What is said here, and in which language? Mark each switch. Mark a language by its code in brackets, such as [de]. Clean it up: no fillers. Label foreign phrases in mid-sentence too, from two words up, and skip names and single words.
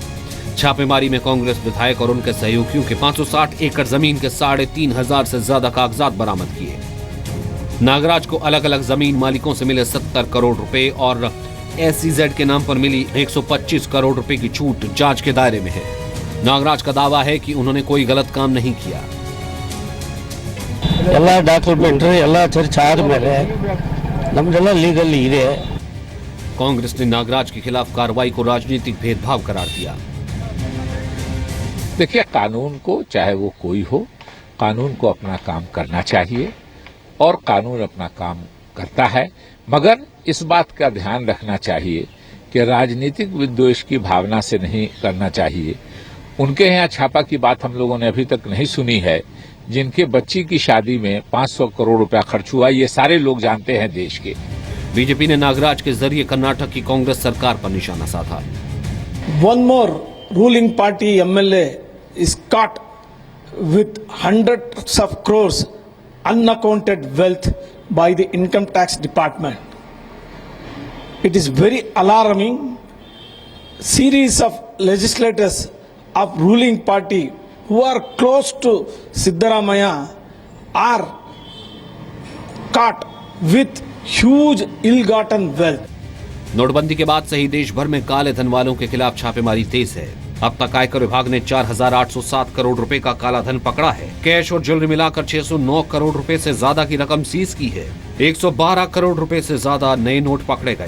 [hi] छापेमारी में कांग्रेस विधायक और उनके सहयोगियों के 560 एकड़ जमीन के 3,500 से ज्यादा कागजात बरामद किए। नागराज को अलग अलग जमीन मालिकों से मिले 70 करोड़ रुपए और SEZ के नाम पर मिली 125 करोड़ रुपए की छूट जांच के दायरे में है। नागराज का दावा है कि उन्होंने कोई गलत काम नहीं किया। [kn] ಎಲ್ಲ ಡಾಕ್ಯುಮೆಂಟ್ ಎಲ್ಲ ಚರ್ಚಾದ ಮೇಲೆ ನಮ್ದೆಲ್ಲ ಲೀಗಲ್ ಇದೆ। [hi] कांग्रेस ने नागराज के खिलाफ कार्रवाई को राजनीतिक भेदभाव करार दिया। देखिए, कानून को चाहे वो कोई हो, कानून को अपना काम करना चाहिए और कानून अपना काम करता है, मगर इस बात का ध्यान रखना चाहिए कि राजनीतिक विद्वेष की भावना से नहीं करना चाहिए। उनके यहाँ छापा की बात हम लोगों ने अभी तक नहीं सुनी है। जिनके बच्ची की शादी में 500 करोड़ रुपया खर्च हुआ, ये सारे लोग जानते हैं देश के। बीजेपी ने नागराज के जरिए कर्नाटक की कांग्रेस सरकार पर निशाना साधा। [en] One more ruling party MLA is caught with hundreds of crores unaccounted wealth by the income tax department. It is very alarming. Series of legislators of ruling party who are close to Siddaramaiah are caught with huge ill-gotten wealth. [hi] नोटबंदी के बाद से ही देश भर में काले धन वालों के खिलाफ छापेमारी तेज है। अब तक आयकर विभाग ने 4,807 करोड़ रुपए का काला धन पकड़ा है। कैश और ज्वेलरी मिलाकर 609 करोड़ रुपए से ज्यादा की रकम सीज की है। 112 करोड़ रुपए से ज्यादा नए नोट पकड़े गए।